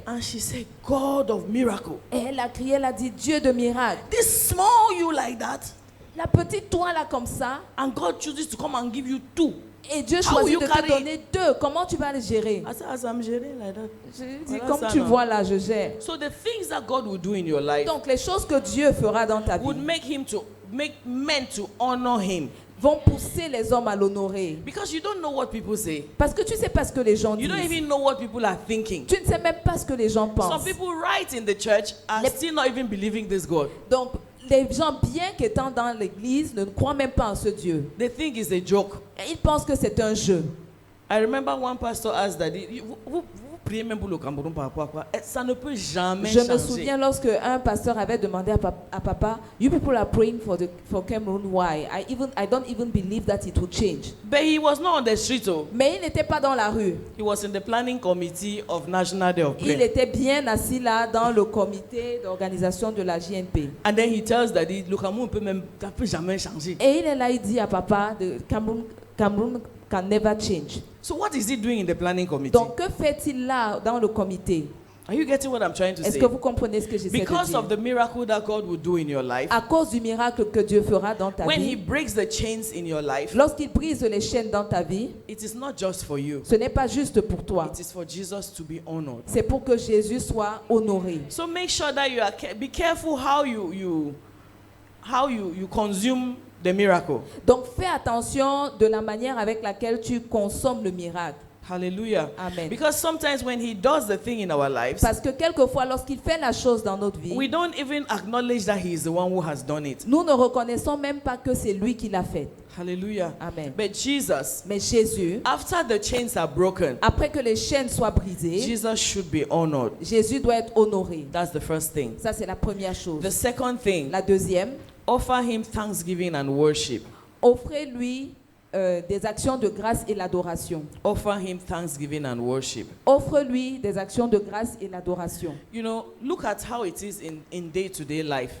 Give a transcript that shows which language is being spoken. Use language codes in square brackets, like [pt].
[en] and she said, God of miracle. [fr] Et elle a crié, elle a dit, Dieu de miracle. [en] This small you like that, [fr] La petite toi là comme ça, [en] and God chooses to come and give you 2. [fr] et Dieu [en] How will [fr] choisit [en] you [fr] de [en] carry [fr] te donner 2. Comment tu vas les gérer? [en] I said, as I'm sharing like that. [fr] Je lui dis, Voilà comme ça, tu non. vois là, je gère. [en] So the things that God will do in your life [fr] Donc les choses que Dieu fera dans ta vie [en] would make men to honor him. [fr] vont pousser les hommes à l'honorer. [en] Because you don't know what people say. [fr] Parce que tu sais pas ce que les gens [en] You don't [fr] disent. [en] even know what people are thinking. [fr] Tu ne sais même pas ce que les gens [en] Some [fr] pensent. [en] people right in the church are [fr] Les- [en] still not even believing this God. [fr] Donc les gens bien qu'étant dans l'église ne croient même pas en ce Dieu. [en] They think it's a joke. [fr] Et ils pensent que c'est un jeu. [en] I remember one pastor asked that, [fr] vous priez même pour le Cameroun par rapport à quoi? Ça ne peut jamais Je me changer. souviens lorsque un pasteur avait demandé à papa, [en] you people are praying for Cameroon, why? I don't even believe that it will change. But he was not on the street. Oh. [fr] Mais il n'était pas dans la rue. [en] He was in the planning committee of National Day of [fr] Il [en] Prayer. [fr] était bien assis là dans le comité d'organisation de la JNP. [en] And then he tells Daddy, [fr] le Cameroun ça peut jamais changer. Et il est là, il dit à papa, [en] Cameroon can never change. So what is he doing in the planning committee? [fr] Donc que fait-il là dans le comité? [en] Are you getting what I'm trying to [fr] Est-ce [en] say? [fr] que vous comprenez ce que j'essaie de [en] Because [fr] dire? [en] of the miracle that God will do in your life, [fr] À cause du miracle que Dieu fera dans ta [en] when he breaks the chains in your life, [fr] lorsqu'il brise les chaînes dans ta vie, [en] it is not just for you. [fr] ce n'est pas juste pour toi. [en] It is for Jesus to be honored. [fr] C'est pour que Jésus soit honoré. [en] So make sure that you are be careful how you consume the miracle. [fr] Donc fais attention de la manière avec laquelle tu consommes le miracle. Hallelujah. Amen. [en] Because sometimes when he does the thing in our lives, [fr] Parce que quelquefois, lorsqu'il fait la chose dans notre vie, [en] we don't even acknowledge that he is the one who has done it. [fr] nous ne reconnaissons même pas que c'est lui qui l'a fait. Hallelujah. Amen. [en] But Jesus, [fr] Mais Jésus, [en] after the chains are broken, [fr] après que les chaînes soient brisées, [en] Jesus should be honored. [fr] Jésus doit être honoré. [en] That's the first thing. [fr] Ça, c'est la première chose. [en] The second thing, [fr] La deuxième, [en] offer him thanksgiving and worship. [fr] offrez-lui des actions de grâce et l'adoration. [en] Offer him thanksgiving and worship. [fr] Offre-lui des actions de grâce et l'adoration. [en] You know, look at how it is in day-to-day life.